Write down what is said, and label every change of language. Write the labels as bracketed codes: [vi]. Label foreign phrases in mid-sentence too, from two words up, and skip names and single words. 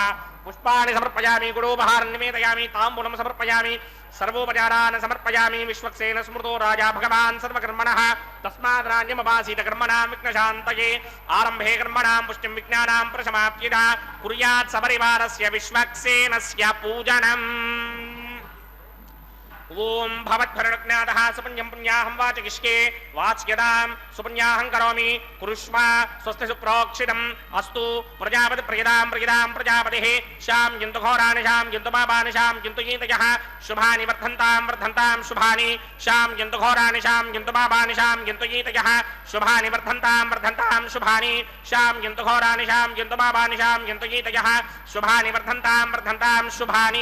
[sa] पुष्पाणि समर्पयामि गुडोपहारं निवेदयामि ताम्बूलं समर्पयामि सर्वोपचारान् समर्पयामि. विश्वक्सेन स्मृतो राजा भगवान् सर्वकर्मणः तस्मात् राज्यमवासीत कर्मणां विघ्नशान्तये आरम्भे कर्मणां पुष्टिं विज्ञानां प्रसमाप्यता कुर्यात् सपरिवारस्य विश्वक्सेनस्य पूजनम्. ఓం భవద్భరణజ్ఞాతః సుపుణ్యం పుణ్యాహం వాచకిష్కే వాచ్యదాం సుపుణ్యాహం కరోమి కురుష్వ స్వస్తి సుప్రోక్షితం అస్తు ప్రజాపతి ప్రజదాం ప్రజాపతిః శాం యంతు ఘోరాని శాం యంతు పాపాని శాం యంతు గీతయః శుభాని వర్ధంతాం శుభాని శాం యంతు ఘోరాని శాం యంతు పాపాని శాం యంతు గీతయః శుభాని వర్ధంతాం శుభాని శాం యంతు ఘోరాని శాం యంతు పాపాని శాం యంతు గీతయః శుభాని వర్ధంతాం శుభాని.